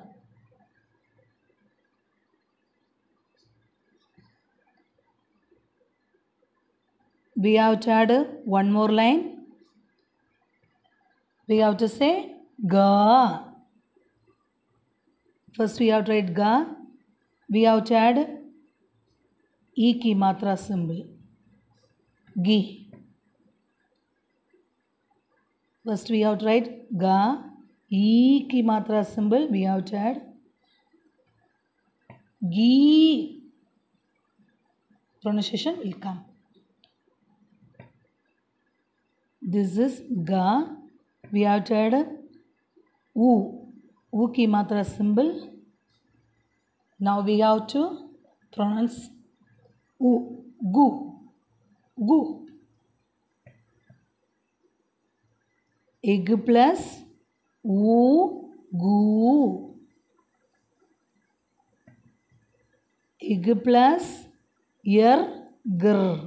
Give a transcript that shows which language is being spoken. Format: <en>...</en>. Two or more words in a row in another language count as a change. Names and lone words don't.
<en>We have to add one more line. We have to say ga. First we have to write ga. We have to add</en> <hi>e ki matra</hi> <en>symbol. Gi. First we have to write ga.</en> <hi>E ki matra</hi> <en>symbol. We have to add gi. Pronunciation will come. This is ga. We have to add u.</en> <hi>U ki matra</hi> <en>symbol. Now we have to pronounce u. Gu. Gu. Egg plus u. Gu. Egg plus yer. Gr.</en>